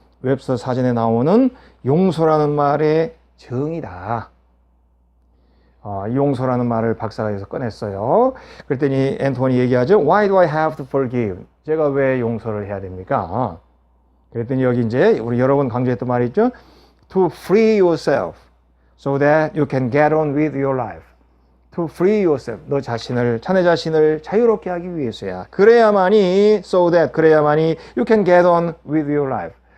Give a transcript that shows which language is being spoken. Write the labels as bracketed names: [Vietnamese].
[Korean] 웹스터 사전에 나오는 용서라는 말의 정의다. 용서라는 말을 박사가 여기서 꺼냈어요. 그랬더니 앤토니 얘기하죠. [English] Why do I have to forgive? [Korean] 제가 왜 용서를 해야 됩니까? 그랬더니 여기 이제 우리 여러 번 강조했던 말이 있죠. [English] To free yourself so that you can get on with your life. To free yourself. [Korean] 자네 자신을 자유롭게 하기 위해서야. 그래야만이 [English] you can get on with your life.